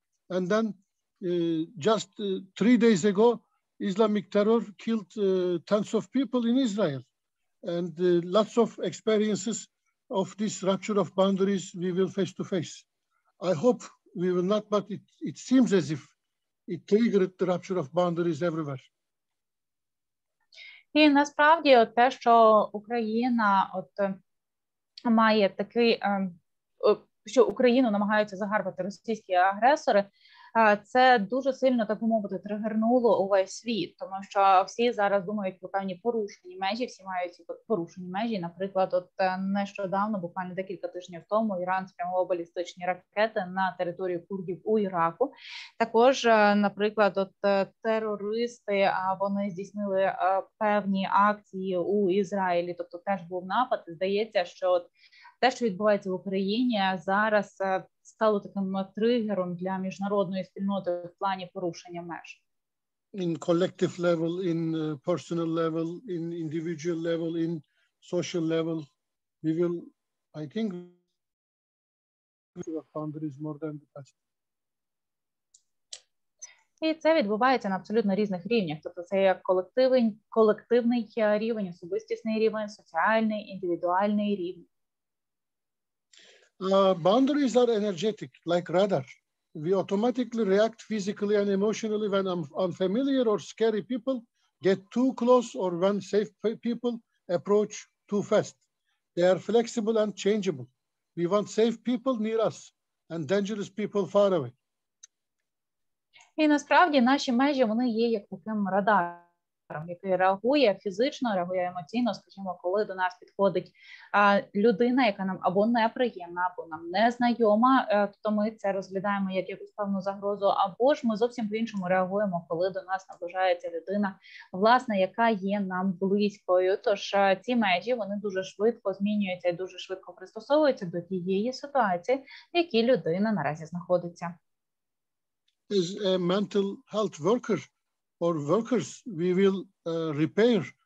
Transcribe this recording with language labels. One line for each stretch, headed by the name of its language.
English: And then just 3 days ago, Islamic terror killed tens of people in Israel. And lots of experiences of this rupture of boundaries we will face to face. I hope we will not, but it seems as if it triggered the rupture of boundaries everywhere.
Ukrainian: І насправді те, що Україна має такий, що Україну намагаються загарбати російські агресори, це дуже сильно, так би мовити, тригернуло увесь світ, тому що всі зараз думають про певні порушені межі, всі мають ці порушені межі. Наприклад, нещодавно, буквально декілька тижнів тому, Іран спрямував балістичні ракети на територію курдів у Іраку. Також, наприклад, терористи, вони здійснили певні акції у Ізраїлі, тобто теж був напад. Здається, що те, що відбувається в Україні, зараз стало таким тригером для міжнародної спільноти в плані порушення меж.
English: In collective level, in personal level, in individual level, in social level, we will, I think, boundaries more than the past.
Ukrainian: І це відбувається на абсолютно різних рівнях. Тобто це як колективний рівень, особистісний рівень, соціальний, індивідуальний рівень.
English: Boundaries are energetic, like radar. We automatically react physically and emotionally when unfamiliar or scary people get too close or when safe people approach too fast. They are flexible and changeable. We want safe people near us and dangerous people far away.
Ukrainian: І насправді наші межі, вони є як таким радаром, який реагує фізично, реагує емоційно, скажімо, коли до нас підходить людина, яка нам або неприємна, або нам незнайома, то ми це розглядаємо як якусь певну загрозу, або ж ми зовсім по-іншому реагуємо, коли до нас наближається людина, власне, яка є нам близькою. Тож ці межі, вони дуже швидко змінюються і дуже швидко пристосовуються до тієї ситуації, в якій людина наразі знаходиться.
English: As a mental health worker or workers, we will repair